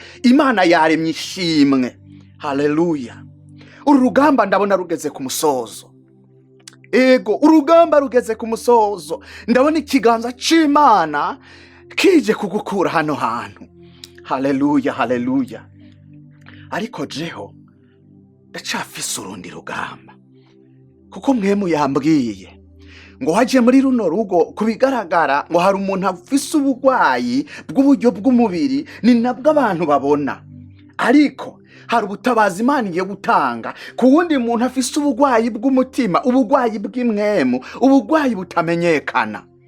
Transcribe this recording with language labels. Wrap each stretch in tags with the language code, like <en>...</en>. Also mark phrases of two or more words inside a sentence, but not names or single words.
<rn>Imana yaremye ishimwe. Haleluya. Uru rugamba ndabona rugeze ku musozo. Ego, urugamba rugeze ku musozo. Ndabona ikiganza c'Imana kije kugukura hano hantu. Haleluya, haleluya. Ariko jeho ndacafise urundi rugamba. Kuko mwemu yambwiye ngo haje muri runo rugo kubigaragara ngo hari umuntu afise ubugwayi bw'uburyo bw'umubiri ni nabwo abantu babona. Ariko hari ubutabazi Imana igiye gutanga ku wundi muntu afise ubugwayi bw'umutima, ubugwayi bw'imwemu, ubugwayi butamenyekana.</rn>